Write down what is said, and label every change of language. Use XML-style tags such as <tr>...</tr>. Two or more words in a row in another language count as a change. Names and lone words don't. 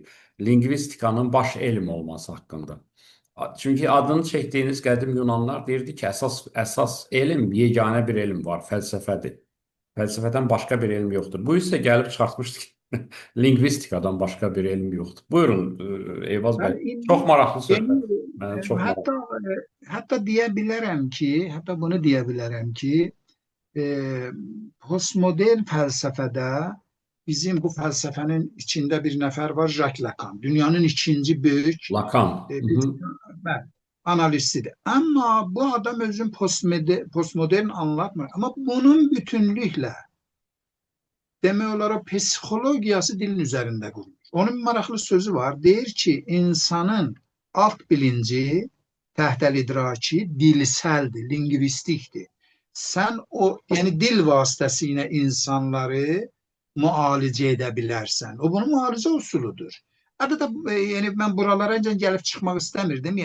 <az>Lingvistikanın baş elm olması haqqında. Çünki adını çəkdiyiniz qədim Yunanlar deyirdi ki, əsas elm, yeganə bir elm var, fəlsəfədir. Fəlsəfədən başqa bir elm yoxdur. Bu isə gəlib çıxartmışdı ki, lingvistikadan başqa bir elm yoxdur. Buyurun, Eyvaz bəy. Yani, Çox maraqlı söhbət. yani, Mənə çox maraqlı.</az> <tr>hatta diyebilirim ki, hatta bunu diyebilirim ki, postmodern felsefede bizim bu felsefenin içinde bir nefer var, Jacques Lacan. Dünyanın ikinci büyük Lacan. analistidir.</tr> <az>Ama bu adam özün postmodern anlatmır.</az> <tr>Ama bunun bütünlükle</tr> <az>demək olar</az> <tr>o psikologiyası dilin üzerinde kurulmuş.</tr> <az>Onun bir maraqlı sözü var. Deyir ki, insanın alt bilinci, təhtəl idraki dilsəldir, lingvistikdir. Sən o, yəni dil vasitəsilə insanları müalicə edə bilərsən. O bunun müalicə usuludur. Adada yəni mən buralara gəlib çıxmaq istəmirdim.</az>